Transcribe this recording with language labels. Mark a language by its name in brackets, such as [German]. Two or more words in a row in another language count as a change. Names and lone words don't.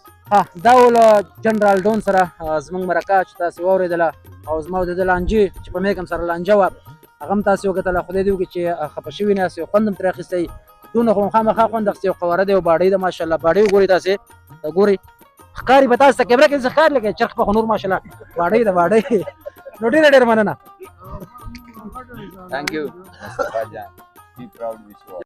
[Pashto] دا ول جنرال ډون سره زموږ مرکه چې تاسو واورېدله او زما د لانجې چې په میکم سره لانجه وه هغه هم تاسو وکتله. خدای دې وکړي چې خفه شوي نه یاست، یو خوند هم ترې اخیستی. دونه خو خامخا خوند اخیستی، یو قواره دی، یو باډۍ ده ماشاءالله. باډۍ وګورئ تاسې، ګورئ ښکاري به تاسو ته کیمره کې داسې ښکاري لکه چرخ په خو نور ماشاءالله باډۍ ده باډۍ. نو ډېره مننه. [English] Thank you, Mustafa Jan. Be proud, wish you all.